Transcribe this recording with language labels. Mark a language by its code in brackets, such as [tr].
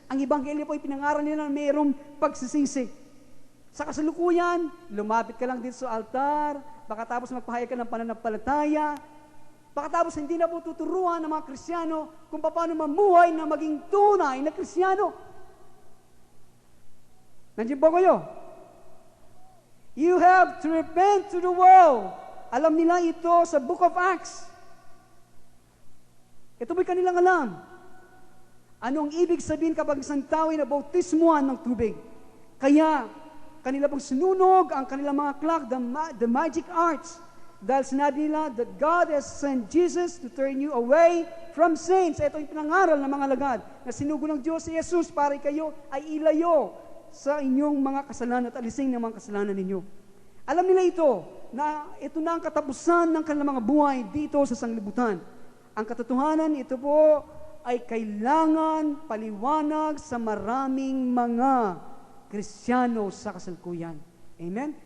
[tl] Ang ebanghelyo po ay pinangaral nila na mayroong pagsisisi. Sa kasalukuyan, lumapit ka lang dito sa altar, baka tapos magpahayag ka ng pananampalataya, baka tapos hindi na po tuturuan ng mga Kristiyano kung paano mamuhay na maging tunay na Kristiyano. Nandiyan po kayo. [en] You have to repent to the world. [tl] Alam nila ito sa Book of Acts. Ito po'y kanilang alam. Anong ibig sabihin kapag isang tao ay nabautismuhan ng tubig? Kaya, kanila pong sinunog ang kanilang mga clock, [en] the magic arts. [tl] Dahil sinabi nila [en] that God has sent Jesus to turn you away from sins. [tl] Ito yung pinangaral ng mga lagad na sinugo ng Diyos si Jesus para kayo ay ilayo sa inyong mga kasalanan at alising ng mga kasalanan ninyo. Alam nila ito, na ito na ang katapusan ng kanilang mga buhay dito sa sanglibutan. Ang katotohanan, ito po ay kailangan paliwanag sa maraming mga Kristiyano sa kasalukuyan. Amen?